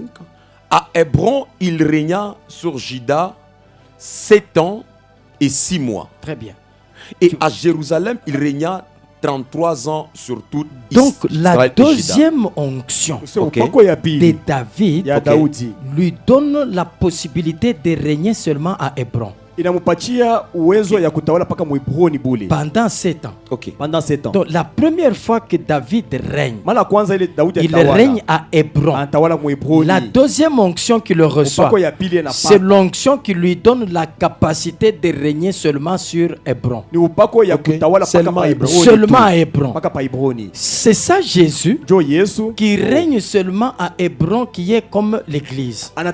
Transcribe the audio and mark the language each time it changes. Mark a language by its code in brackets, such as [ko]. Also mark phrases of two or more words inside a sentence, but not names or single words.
[fr] À Hébron, il régna sur Juda 7 ans et 6 mois. Très bien. Et à Jérusalem, il régna 33 ans sur toute Donc Israël. la deuxième onction de David lui donne la possibilité de régner seulement à Hébron. [sw] Inamupatia uwezo ya kutawala paka Mhebroni bule. [fr] Pendant 7 ans. Pendant 7 ans. Donc la première fois que David règne, [sw] mala kwanza ile Daudi [fr] il règne à Hébron. La deuxième onction qu'il reçoit, c'est l'onction qui lui donne la capacité de régner seulement sur Hébron. Seulement à Hébron. C'est ça Jésus qui règne seulement à Hébron, qui est comme l'église.